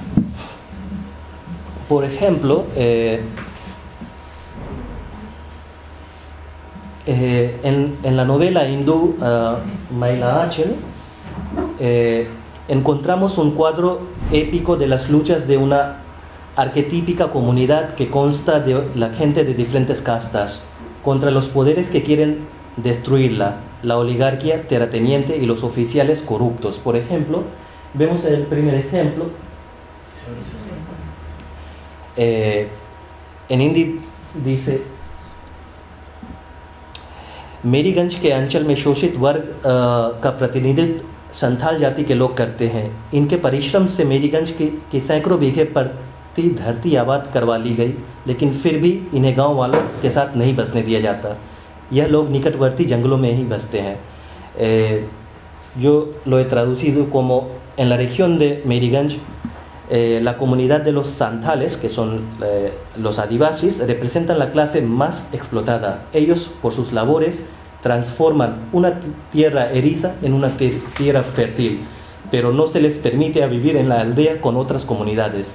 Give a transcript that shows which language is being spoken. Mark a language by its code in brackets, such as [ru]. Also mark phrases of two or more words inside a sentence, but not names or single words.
[es] Por ejemplo, en la novela hindú Maila Achal encontramos un cuadro épico de las luchas de una arquetípica comunidad que consta de la gente de diferentes castas contra los poderes que quieren destruirla, la oligarquía terrateniente y los oficiales corruptos. Por ejemplo, vemos el primer ejemplo. En hindi dice: [hi] मेरीगंज के अंचल में शोषित वर्ग का प्रतिनिधित्व संथाल जाति के लोग करते हैं। इनके परिश्रम से मेरीगंज के सैकड़ों बीघे प्रति धरती आबाद करवा ली गई, लेकिन फिर भी इन्हें गांव वालों के साथ नहीं बसने दिया जाता। यह लोग निकटवर्ती जंगलों में ही बसते हैं। [es] Yo lo he traducido como: en la región de Meriganj, la comunidad de los santales, que son los adivasis, representan la clase más explotada. Ellos, por sus labores, transforman una tierra eriza en una tierra fértil, pero no se les permite vivir en la aldea con otras comunidades.